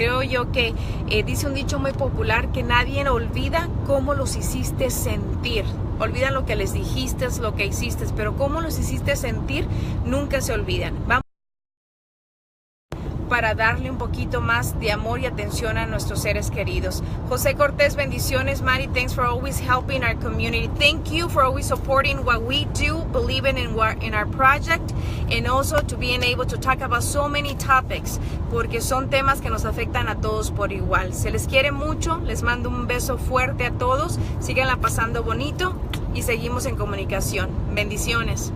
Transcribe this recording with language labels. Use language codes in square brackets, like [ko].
[es] Creo yo que dice un dicho muy popular que nadie olvida cómo los hiciste sentir. Olvidan lo que les dijiste, lo que hiciste, pero cómo los hiciste sentir nunca se olvidan. Vamos para darle un poquito más de amor y atención a nuestros seres queridos. José Cortés, bendiciones. [en] Mari, thanks for always helping our community. Thank you for always supporting what we do, believing in our project, and also to being able to talk about so many topics, [es] porque son temas que nos afectan a todos por igual. Se les quiere mucho, les mando un beso fuerte a todos, síganla pasando bonito y seguimos en comunicación. Bendiciones.